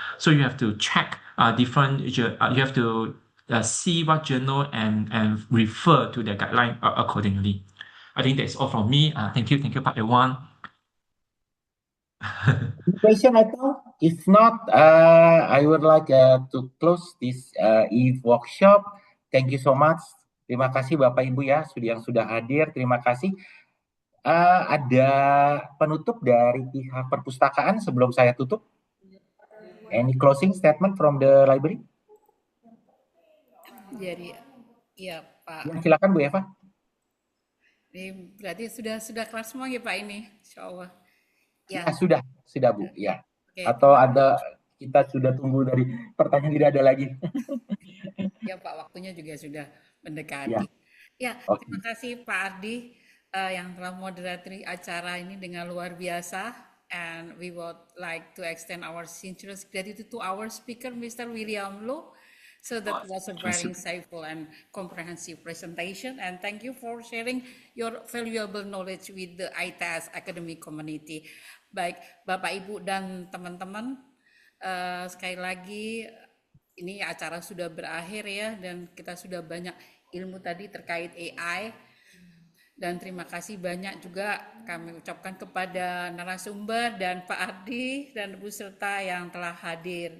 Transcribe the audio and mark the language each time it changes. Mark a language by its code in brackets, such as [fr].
[en] So you have to check you have to see what journal and refer to the guideline accordingly. I think that's all from me. Thank you, Pak Ewan. Any question, Ato? If not, I would like to close this EVE workshop. Thank you so much. [id] Terima kasih Bapak Ibu ya yang sudah hadir. Terima kasih. Ada penutup dari pihak perpustakaan sebelum saya tutup? [en] Any closing statement from the library? [id] Jadi, ya Pak. Ya, silakan Bu Eva. Ini berarti sudah kelar semua ya Pak ini, Insya Allah. Ya, sudah Bu. Ya. Oke. Atau ada kita sudah tunggu dari pertanyaan tidak ada lagi. Ya Pak, waktunya juga sudah mendekati. Ya, Oke. terima kasih Pak Ardi yang telah moderati acara ini dengan luar biasa. [en] And we would like to extend our sincerest gratitude to our speaker, Mr. William Loh. So that was a very insightful and comprehensive presentation. And thank you for sharing your valuable knowledge with the ITS academic community. [id] Baik, Bapak, Ibu, dan teman-teman, sekali lagi ini acara sudah berakhir ya, dan kita sudah banyak ilmu tadi terkait AI. Dan terima kasih banyak juga kami ucapkan kepada narasumber dan Pak Ardi dan Bu Serta yang telah hadir.